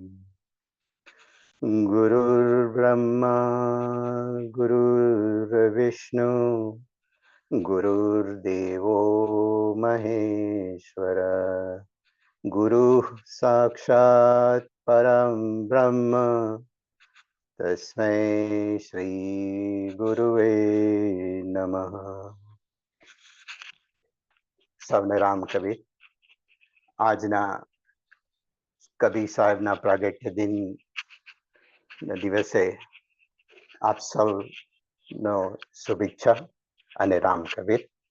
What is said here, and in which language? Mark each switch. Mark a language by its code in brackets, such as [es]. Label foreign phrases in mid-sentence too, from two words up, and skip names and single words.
[sa] गुरुर्ब्रह्मा गुरुर्विष्णु, गुरुर्देवो महेश्वर, गुरुः साक्षात् परं ब्रह्म, तस्मै श्री गुरुवे नमः. [gu] સૌને રામ કબીર. આજના કબીર સાહેબના પ્રાગટ્ય દિન દિવસે આપ સૌનો શુભેચ્છા અને રામ કબીર.